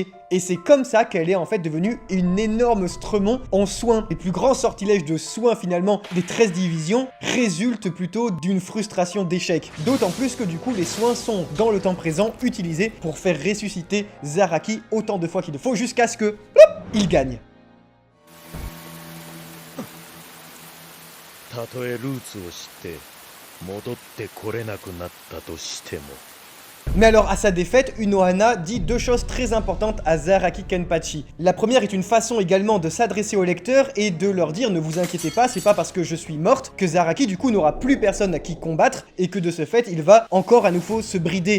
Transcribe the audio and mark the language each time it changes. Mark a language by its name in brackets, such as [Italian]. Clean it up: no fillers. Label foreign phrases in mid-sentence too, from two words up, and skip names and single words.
[French] Et c'est comme ça qu'elle est en fait devenue une énorme stremon en soins. Les plus grands sortilèges de soins finalement des 13 divisions résultent plutôt d'une frustration d'échec. D'autant plus que du coup les soins sont dans le temps présent utilisés pour faire ressusciter Zaraki autant de fois qu'il le faut jusqu'à ce que il gagne. [Japanese] たとえルーツを知って戻ってこれなくなったとしても [French] Mais alors, à sa défaite, Unohana dit 2 choses très importantes à Zaraki Kenpachi. La première est une façon également de s'adresser aux lecteurs et de leur dire ne vous inquiétez pas, c'est pas parce que je suis morte que Zaraki du coup n'aura plus personne à qui combattre et que de ce fait il va encore à nouveau se brider.